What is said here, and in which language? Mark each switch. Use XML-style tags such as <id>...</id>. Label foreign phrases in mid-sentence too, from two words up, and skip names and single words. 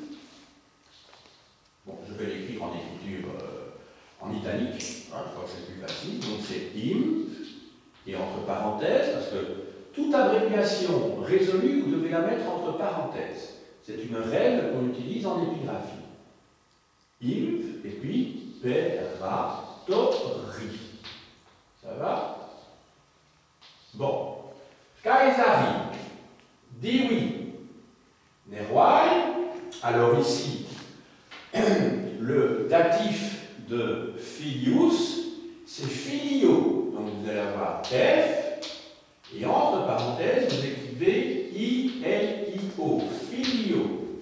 <fr>Bon, je vais l'écrire en écriture en italique, hein, je crois que c'est plus facile, donc c'est imp, et entre parenthèses, parce que toute abréviation résolue, vous devez la mettre entre parenthèses. C'est une règle qu'on utilise en épigraphie. Imp, et puis imperatori. Ça va? Bon.</fr> <la>Caesari. Divi. Neruai.</la> <fr>Alors ici, le datif de filius, c'est filio. Donc vous allez avoir F, et entre parenthèses, vous écrivez I-L-I-O, filio.</fr>